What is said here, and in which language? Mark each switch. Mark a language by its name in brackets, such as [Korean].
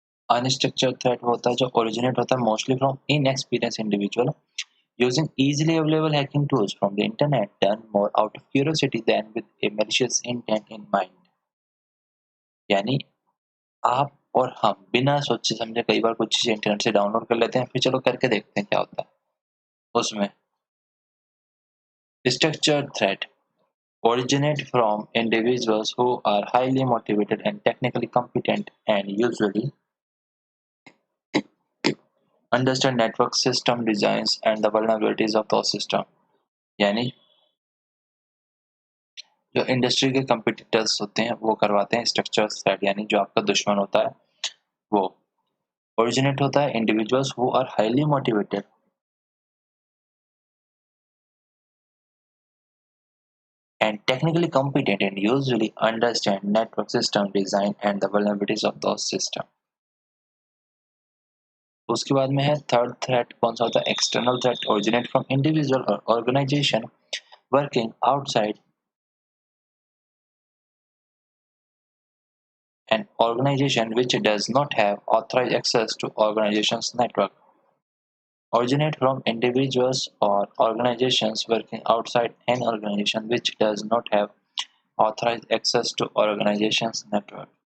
[English] Unstructured threat वो होता है जो ओरिजिनेट होता है mostly from inexperience individual using easily available hacking tools from the internet, done more out of curiosity than with a malicious intent in mind। [Hindi] यानी आप और हम बिना सोचे समझे कई बार कुछ चीजें इंटरनेट से डाउनलोड कर लेते हैं, फिर चलो करके देखते हैं क्या होता है उसमें। [English] Structured threat originate from individuals who are highly motivated and technically competent and usually understand network system designs and the vulnerabilities of those systems। [Hindi] यानी जो इंडस्ट्री के कंपिटिटर्स होते हैं वो करवाते हैं स्ट्रक्चर थ्रेट, यानी जो आपका दुश्मन होता है वो ओरिजिनेट होता है individuals who are highly motivated and technically competent and usually understand network system design and the vulnerabilities of those systems। उसके बाद में है थर्ड थ्रेट, कौन सा होता है? External threat originate from individual और organisation working outside [English] An organization which does not have authorized access to organization's network originate from individuals or organizations working outside an organization which does not have authorized access to organization's network.